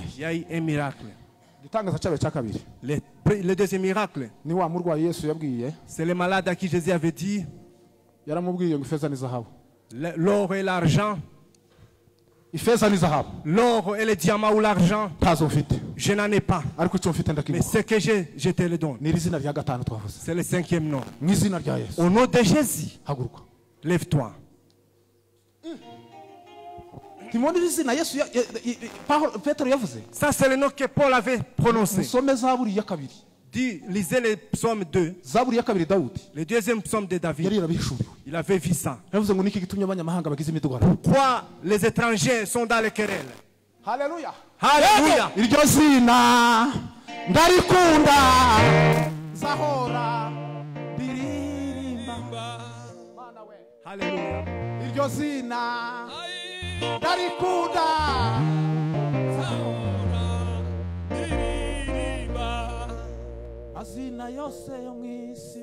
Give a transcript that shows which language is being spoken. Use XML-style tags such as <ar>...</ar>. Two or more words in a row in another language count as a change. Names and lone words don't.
<fr>Il y a eu un miracle.</fr> <rw>Igitangaza cyabaye cya kabiri</rw> <fr>Le deuxième miracle,</fr> <rw>ni wa murwayi Yesu yabwiye,</rw> <fr>c'est le malade à qui Jésus avait dit</fr> <rw>yaramubwiye ngo ifeza n'izahabu,</rw> <fr>l'or et l'argent,</fr> <rw>ifeza n'izahabu</rw> <fr>l'or et le diamant ou l'argent,</fr> <rw>ntazo mfite,</rw> <fr>je n'en ai pas.</fr> <rw>ariko icyo mfite</rw> <fr>Mais</fr> <rw>ndakiguha.</rw> <fr>ce que j'ai, je te le donne.</fr> <rw>ni iri zina rya gatanu twavuze,</rw> <fr>C'est le cinquième nom.</fr> <rw>mu izina rya Yesu</rw> <fr>Au nom de Jésus,</fr> <rw>haguruka.</rw> <fr>lève-toi.</fr> <rw>timoni iri zina Yesu Petero yavuze.</rw> <fr>Ça, c'est le nom que Paul avait prononcé.</fr> <rw>musome zaburi ya kabiri,</rw> <fr>Lisez le psaume 2,</fr> <rw>zaburi ya kabiri Dawudi</rw> <fr>le deuxième psaume de</fr> <rw>yari</rw> <fr>David.</fr> <rw>yarabihishuriwe.</rw> <fr>Il avait vu ça.</fr> <rw>yavuze ngo niki gitumye abanyamahanga bagize imidugararo.</rw> <fr>Pourquoi les étrangers sont dans les querelles?</fr> <rw>haleluya.</rw> <fr>Alléluia.</fr> <rw>iryo zina ndarikunda, zahora ndiririmba.</rw> <fr>Alléluia.</fr> <rw>iryo zina ndarikunda, azina yose yo mu isi</rw>